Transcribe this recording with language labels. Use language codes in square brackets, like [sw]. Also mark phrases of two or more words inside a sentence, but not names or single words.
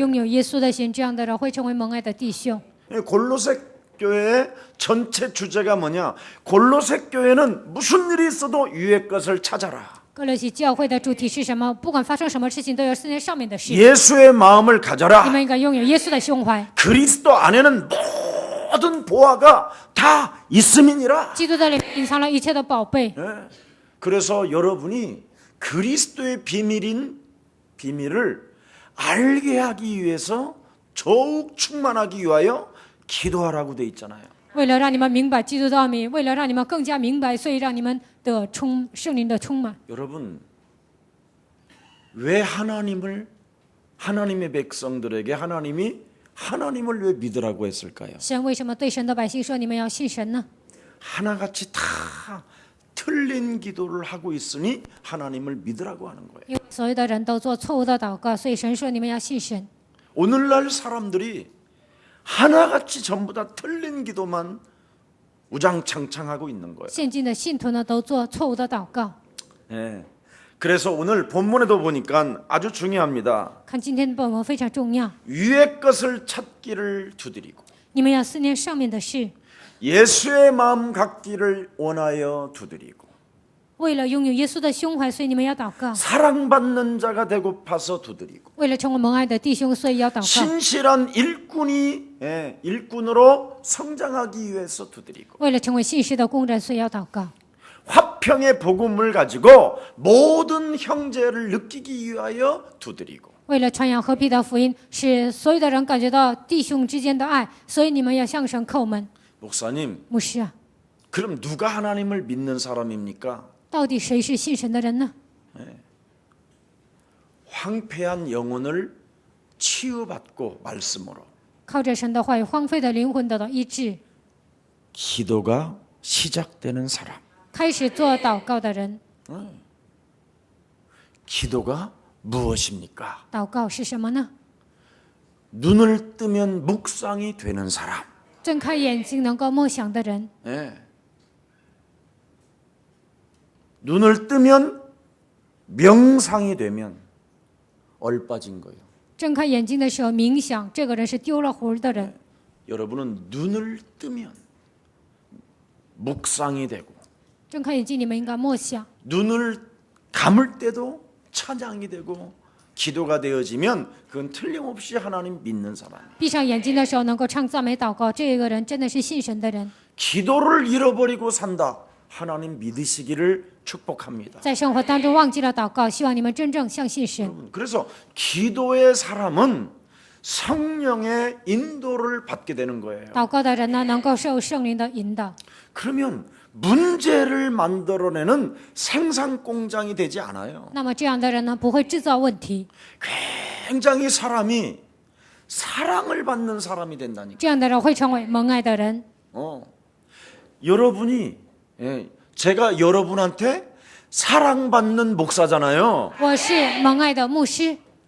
[zh] 拥有耶稣的心，这样的人会成为蒙爱的弟兄。 [ko] 골로새 교회의 전체 주제가 뭐냐? 골로새 교회는 무슨 일이 있어도 위의 것을 찾아라. [zh] 哥罗西教会的主题是什么？不管发生什么事情，都要思念上面的事。 [ko] 예수의 마음을 [zh] 你 [ko] 가져라. [zh] 们应该拥有耶稣的胸怀。 [ko] 그리스도 안에는 모든 보화가 다 있음이니라. [zh] 基督的里隐藏了一切的宝贝。 [ko] 그래서 여러분이 그리스도의 비밀을 알게 하기 위해서 더욱 충만하기 위하여 기도하라고 돼 있잖아요. [zh] 为了让你们明白基督的奥秘，为了让你们更加明白，所以让你们得圣灵的充满。 [ko] 여러분 왜 하나님의 백성들에게 하나님을 왜 믿으라고 했을까요? [zh] 神为什么对神的百姓说你们要信神呢？ [ko] 하나같이 다 틀린 기도를 하고 있으니 하나님을 믿으라고 하는 거예요. [zh] 因为所有的人都做错误的祷告，所以神说你们要信神。 [ko] 오늘날 사람들이 하나같이 전부 다 틀린 기도만 우장창창하고 있는 거예요. [zh] 现今的信徒呢，都做错误的祷告。 [ko] 네. 그래서 오늘 본문에도 보니까 아주 중요합니다. [zh] 看今天的本文非常重要， [ko] 위의 것을 찾기를 두드리고 [zh] 你们要思念上面的事， [ko] 예수의 마음 갖기를 원하여 두드리고 [zh] 为了拥有耶稣的胸怀，所以你们要祷告； [ko] 사랑받는 자가 되고파서 두드리고 [zh] 为了成为蒙爱的弟兄，所以要祷告； [ko] 신실한 일꾼으로 성장하기 위해서 두드리고 [zh] 为了成为信实的工人，所以要祷告； [ko] 화평의 복음을 가지고 모든 형제를 느끼기 위하여 두드리고 [zh] 为了传扬和平的福音，使所有的人感觉到弟兄之间的爱，所以你们要向神叩门。 [ko] 목사님, [zh] 牧师啊， [ko] 그럼 누가 하나님을 믿는 사람입니까? [zh] 到底谁是信神的人呢？ [ko] 황폐한 영혼을 치유받고 말씀으로 [zh] 靠着神的话语，荒废的灵魂得到医治， [ko] 기도가 시작되는 사람. [zh] 开始做祷告的人。 [ko] 기도가 무엇입니까? [zh] 祷告是什么呢？ [ko] 눈을 뜨면 묵상이 되는 사람. [zh] 睁开眼睛能够默想的人， [ko] 예. 눈을 뜨면 명상이 되면 얼빠진 거예요. [zh] 睁开眼睛的时候冥想，这个人是丢了魂的人。 [ko] 여러분은 눈을 뜨면 묵상이 되고 [zh] 睁开眼睛，你们应该默想； [ko] 눈을 감을 때도 찬양이 되고 기도가 되어지면 그건 틀림없이 하나님 믿는 사람이에요. [zh] 闭上眼睛的时候能够唱赞美祷告，这个人真的是信神的人。 [ko] 기도를 잃어버리고 산다. 하나님 믿으시기를 축복합니다. [zh] 在生活当中忘记了祷告，希望你们真正相信神。 [ko] 그래서 기도의 사람은 성령의 인도를 받게 되는 거예요. [zh] 祷告的人呢，能够受圣灵的引导， [ko] 그러면 문제를 만들어내는 생산 공장이 되지 않아요. [zh] 那么这样的人呢，不会制造问题， [ko] 굉장히 사람이 사랑을 받는 사람이 된다니까. [zh] 这样的人会成为蒙爱的人。 [ko] 여러분이 제가 여러분한테 사랑받는 목사잖아요. [zh] 我是蒙爱的牧师，